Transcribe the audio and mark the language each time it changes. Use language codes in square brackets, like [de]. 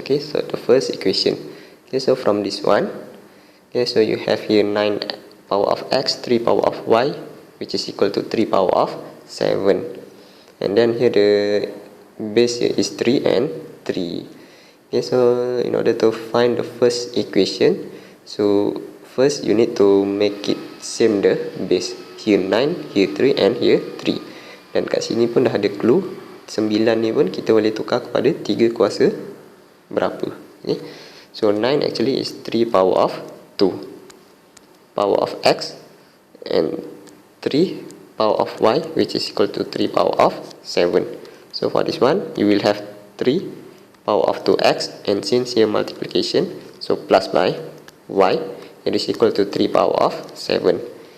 [en] Okay, so the first equation. Okay, so from this one, okay, so you have here 9 power of x, 3 power of y, which is equal to 3 power of 7. And then here the base here is 3 and 3. Okay, so in order to find the first equation, so first you need to make it same the base. Here 9, here 3 and here 3. [ms] Dan kat sini pun dah ada clue. 9 ni pun kita boleh tukar kepada 3 kuasa berapa. [en] Okay. So 9 actually is 3 power of 2. Power of x and 3 power of y, which is equal to 3 power of 7. So for this one, you will have 3 power of 2x, and since here multiplication, so plus by y, it is equal to 3 power of 7.